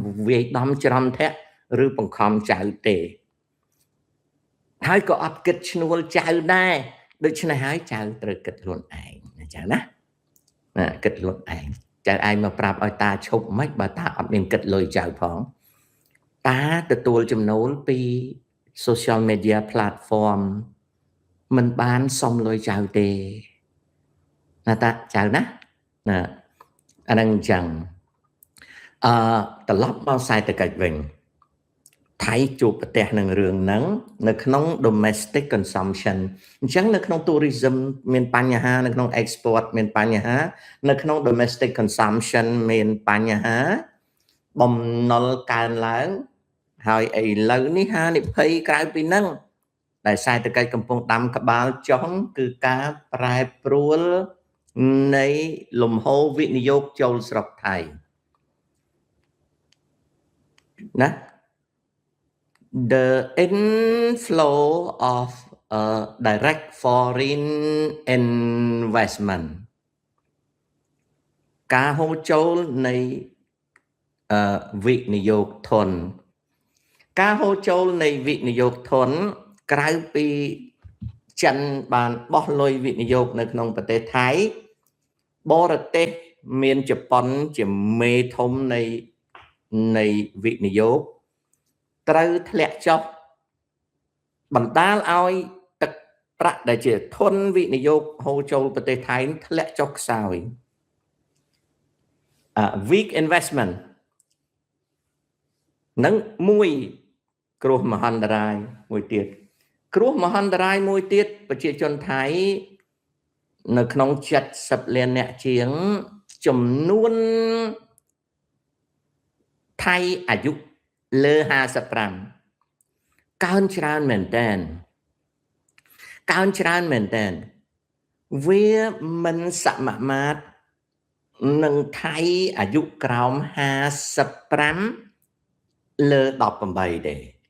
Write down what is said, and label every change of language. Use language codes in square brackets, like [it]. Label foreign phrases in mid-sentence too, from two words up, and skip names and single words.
[km] វាយដំច្រំធាក់ឬបង្ខំចៅទេហើយក៏អត់គិតឈ្នួលចៅដែរដូច្នេះហើយចៅត្រូវគិតខ្លួនឯងណាចៅណាគិតខ្លួនឯងចៅឯងមក ប្រាប់ឲ្យតាឈប់មិនបើតាអត់មានគិតលុយចៅផងតាទទួលចំណូលពី [en] social media platform [km] មិនបានសុំលុយចៅទេណា តាចៅណាអានឹងអញ្ចឹងត្រឡប់មកសេដ្ឋកិច្ចវិញថៃជួបប្រទះនឹងរឿង ហ្នឹងនៅក្នុង [en] domestic consumption [km] អញ្ចឹងនៅក្នុង tourism មានបញ្ហានៅក្នុង export មានបញ្ហានៅក្នុង [en] domestic consumption [km] មានបញ្ហាបំណុលកើនឡើងហើយឥឡូវនេះហានិភ័យក្រៅពីហ្នឹងដែលសេដ្ឋកិច្ចកំពុងដាំក្បាលចុះគឺការប្រែប្រួលនៃលំហូរវិនិយោគចូលស្រុកថៃ ណា [en] the inflow of direct foreign investment [km] ការហូរចូលនៃវិនិយោគធនការហូរ ចូលនៃវិនិយោគធនក្រៅពីចិនបានបោះលុយវិនិយោគនៅក្នុងប្រទេសថៃបរទេសមានជប៉ុនជាមេធំនៃវិនិយោគត្រូវធ្លាក់ចុះបណ្ដាលឲ្យទឹកប្រាក់ដែលជាធនវិនិយោគហូរចូលប្រទេសថៃធ្លាក់ចុះខ្សោយ [en] weak investment [km] នឹងមួយគ្រោះមហន្តរាយមួយទៀតគ្រោះមហន្តរាយមួយទៀតប្រជាជនថៃនៅក្នុង70លានអ្នកជាងចំនួន ថៃអាយុលើ55កើនច្រើនមែនតើកើនច្រើនមែនតើវាមិនសមមាត្រនឹងថៃអាយុក្រោម55លើ18ទេ